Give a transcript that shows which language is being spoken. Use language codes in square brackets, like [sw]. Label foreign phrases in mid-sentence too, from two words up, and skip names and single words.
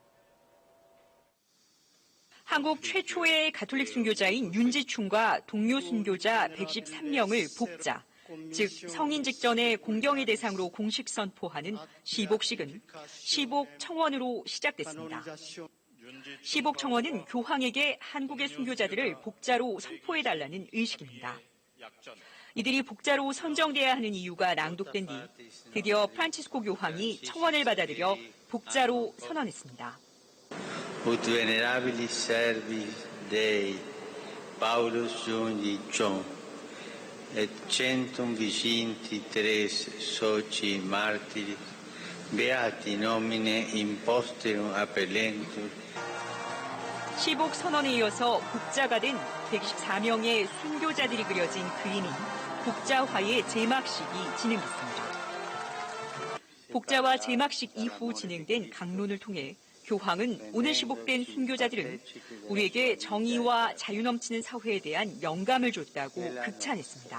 [ko] 한국 최초의 가톨릭 순교자인 윤지충과 동료 순교자 113명을 복자, 즉 성인 직전에 공경의 대상으로 공식 선포하는 시복식은 시복 청원으로 시작됐습니다. 시복 청원은 교황에게 한국의 순교자들을 복자로 선포해달라는 의식입니다. 이들이 복자로 선정돼야 하는 이유가 낭독된 뒤 드디어 프란치스코 교황이 청원을 받아들여 복자로 선언했습니다. [la] Ut venerabilis servis Dei, Paulus Juni John, et centum vicinti tres soci martiris, beati nomine imposterum appellentur. [ko] 시복 선언에 이어서 복자가 된 114명의 순교자들이 그려진 그림인 복자화의 제막식이 진행됐습니다. 복자와 제막식 이후 진행된 강론을 통해 교황은 오늘 시복된 순교자들은 우리에게 정의와 자유 넘치는 사회에 대한 영감을 줬다고 극찬했습니다.